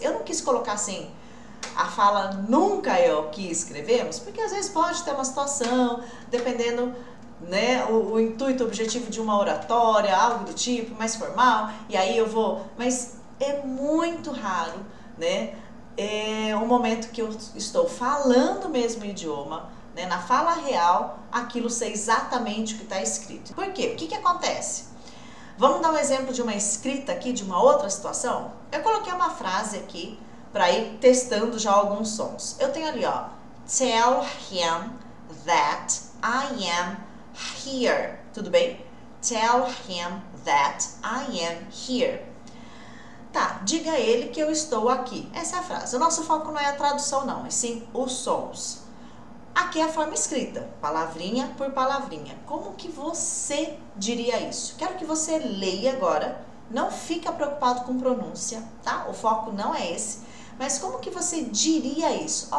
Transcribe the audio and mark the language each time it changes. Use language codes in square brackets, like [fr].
[pt] Eu não quis colocar assim, a fala nunca é o que escrevemos, porque às vezes pode ter uma situação, dependendo, né, o intuito, o objetivo de uma oratória, algo do tipo, mais formal, e aí eu vou, mas é muito raro, né, o momento que eu estou falando o mesmo idioma, né, na fala real, aquilo ser exatamente o que está escrito. Por quê? O que acontece? Vamos dar um exemplo de uma escrita aqui, de uma outra situação? Eu coloquei uma frase aqui para ir testando já alguns sons. Eu tenho ali, ó, [en] tell him that I am here. [pt] Tudo bem? [en] Tell him that I am here. [pt] Tá, diga a ele que eu estou aqui. Essa é a frase. O nosso foco não é a tradução não, e sim os sons. Aqui é a forma escrita, palavrinha por palavrinha. Como que você diria isso? Quero que você leia agora, não fica preocupado com pronúncia, tá? O foco não é esse, mas como que você diria isso?